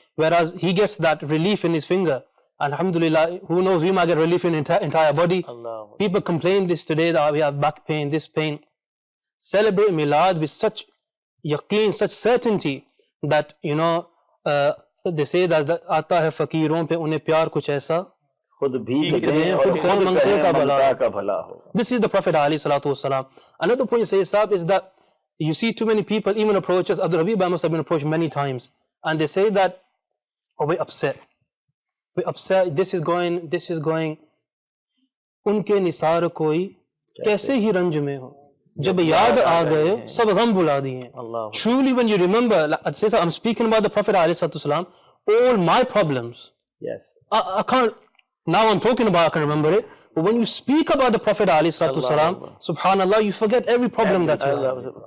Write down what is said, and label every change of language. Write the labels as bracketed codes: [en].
[en] Whereas he gets that relief in his finger. Alhamdulillah, who knows, we might get relief in entire body. Allah. People complain this today that we have back pain, this pain. Celebrate Milad with such yaqeen, such certainty that, they say that [ur] آتا ہے فقیروں پہ انہیں پیار کچھ ایسا خود بھی دیں اور خود کہیں ممتا کا بھلا ہو. [en] This is the Prophet alayhi salatu wasalam. Another point you say, Sahib, is that you see too many people even approach us. Abdul Habib must have been approached many times. And they say that, oh, we're upset, this is going, [ur] ان کے نثار کوئی کیسے ہی رنج میں ہو جب یاد آ گئے سب غم بلا دیے. [en] Truly when you remember, I'm speaking about the Prophet ﷺ, all my problems, yes, I can't, now I'm talking about, I can remember it, but when you speak about the Prophet ﷺ, subhanallah, you forget every problem that you have.